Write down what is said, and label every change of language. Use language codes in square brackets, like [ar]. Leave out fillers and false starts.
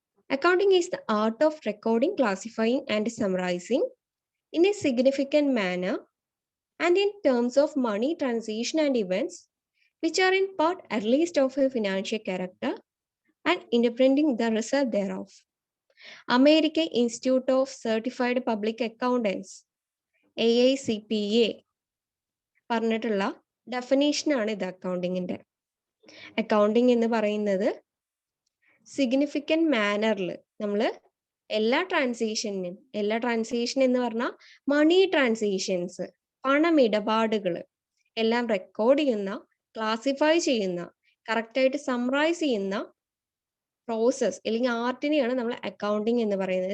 [en] Accounting is the art of recording, classifying and summarising in a significant manner and in terms of money transaction and events which are in part at least of a financial character and interpreting the result thereof. [ml] American Institute of Certified Public Accountants AICPA പറഞ്ഞിട്ടുള്ള ഡെഫിനേഷനാണ് ഇത് അക്കൗണ്ടിങ്ങിന്റെ. Accounting എന്ന് പറയുന്നത് significant മാനറിൽ നമ്മൾ എല്ലാ transaction എന്ന് പറഞ്ഞാൽ മണി transactions, പണമിടപാടുകൾ എല്ലാം റെക്കോർഡ് ചെയ്യുന്ന, ക്ലാസിഫൈ ചെയ്യുന്ന, കറക്റ്റ് ആയിട്ട് സമ്മറൈസ് ചെയ്യുന്ന പ്രോസസ് അല്ലെങ്കിൽ ആർട്ടിനെയാണ് നമ്മൾ അക്കൗണ്ടിങ് എന്ന് പറയുന്നത്.